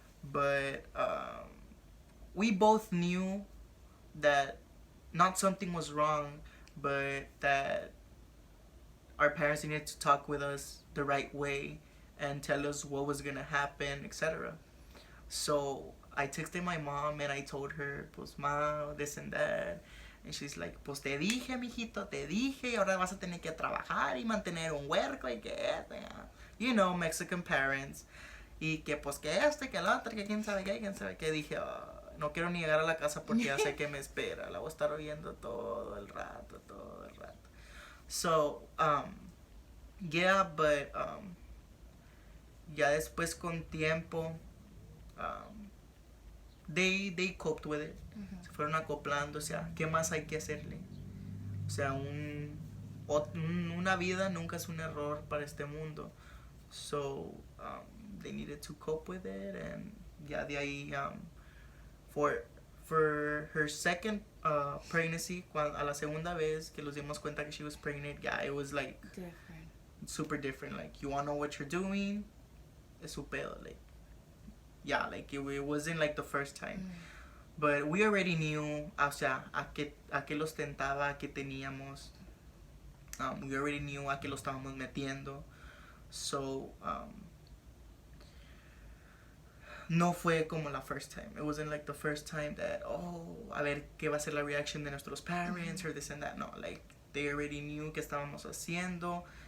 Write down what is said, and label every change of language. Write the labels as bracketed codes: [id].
[en] But we both knew that not something was wrong, but that our parents needed to talk with us the right way and tell us what was gonna happen, etc. So I texted my mom and I told her, [es] pues ma, [en] this and that. And she's like, [es] pues te dije, mijito, te dije, y ahora vas a tener que trabajar y mantener un huerco y que este, [en] you know, Mexican parents. [es] Y que pues que este, que el otro, que quién sabe qué, quién sabe qué. Dije, oh, no quiero ni llegar a la casa porque ya sé que me espera. La voy a estar oyendo todo el rato, todo el rato. [en] So, yeah, but [es] ya después con tiempo, [en] they coped with it. [es] Se fueron acoplando, o sea, ¿qué más hay que hacerle? O sea, una vida nunca es un error para este mundo. [en] So, they needed to cope with it, and [es] ya de ahí, [en] for her second pregnancy, [es] a la segunda vez que nos dimos cuenta que [en] she was pregnant, yeah, it was like Different. super different. Like, you wanna know what you're doing, [es] es su pedo. [en] Like, yeah, like it wasn't like the first time. But we already knew, [es] o sea, a qué los tentaba, a qué teníamos. [en] We already knew [es] a qué lo estábamos metiendo. So, no fue como la [en] first time. It wasn't like the first time that, oh, [es] a ver qué va a ser la [en] reaction [es] de nuestros [en] parents or this and that. No, like, they already knew [es] qué estábamos haciendo.